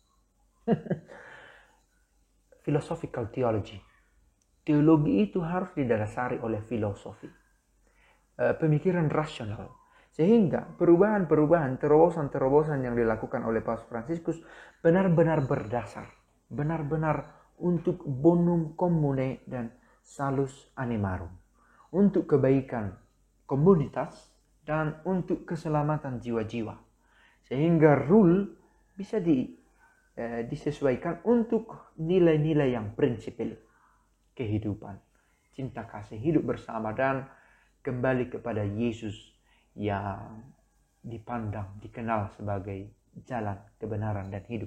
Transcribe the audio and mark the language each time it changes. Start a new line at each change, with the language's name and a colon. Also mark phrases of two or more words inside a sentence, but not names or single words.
English: Philosophical theology.
Indonesian: Teologi itu harus didasari oleh filosofi, pemikiran rasional, sehingga perubahan-perubahan, terobosan-terobosan yang dilakukan oleh Paus Fransiskus benar-benar berdasar, benar-benar untuk
Latin: bonum commune
Indonesian: dan salus
Latin: animarum,
Indonesian: untuk kebaikan komunitas dan untuk keselamatan jiwa-jiwa, sehingga rule bisa disesuaikan untuk nilai-nilai yang prinsipil, kehidupan, cinta kasih, hidup bersama, dan kembali kepada Yesus yang dipandang, dikenal sebagai jalan, kebenaran, dan hidup.